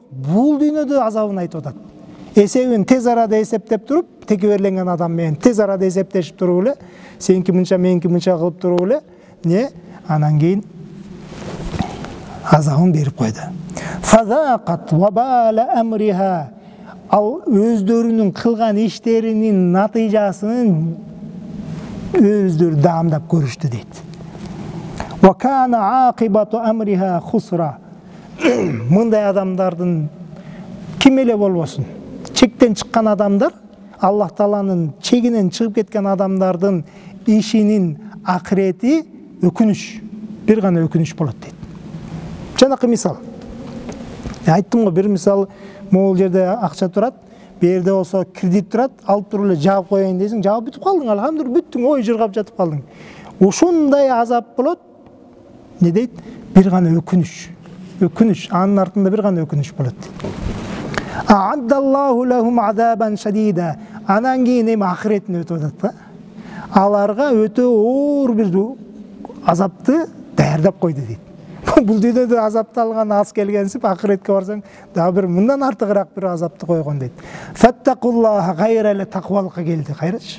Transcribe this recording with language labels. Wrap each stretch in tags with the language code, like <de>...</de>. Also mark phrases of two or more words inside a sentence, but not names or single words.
<ky>Бул дүйнөдө азабын айтып атат. Эсебин тез арада эсептеп туруп, текеберленген адам менен тез арада эсептешип туруп эле, сеники мынча, меники мынча кылып туруп эле, анан кийин азабын берип койду.</ky> <ar>فذاقت وبال أمرها.</ar> <ky>Ал өздөрүнүн кылган иштеринин натыйжасын өздөрү даамдап көрүштү дейт.</ky> <ar>وكان عاقبة أمرها خسرا.</ar> <ky>Мындай адамдардын ким эле болбосун, чектен чыккан адамдар, Аллах Тааланын чегинен чыгып кеткен адамдардын ишинин акырети өкүнүш, бир гана өкүнүш болот дейт. Жанакы мисал. Айттым го, бир мисал, могул жерде акча турат, берде болсо кредит турат, алып туруп эле жаап коеюн десең, жаап бүтүп калдың, алхамдулилlah бүттүң, ой жыргап жатып калдың. Ушундай азап болот. Не дейт? Бир гана өкүнүш. Өкүнүш, анын артында бир гана өкүнүш болот дейт.</ky> <ar>أعد الله لهم عذابا شديدا.</ar> <ky>Анан кийин эми акыретин өтүп атат да. Аларга өтө оор бир азапты даярдап койду дейт. Бул дүйнөдө азапты алган аз келгенсип, акыретке барсаң, дагы бир мындан артыгыраак бир азапты койгон дейт. Фаттакуллаха, кайра эле такыбалыкка келди, кайрачы.</ky>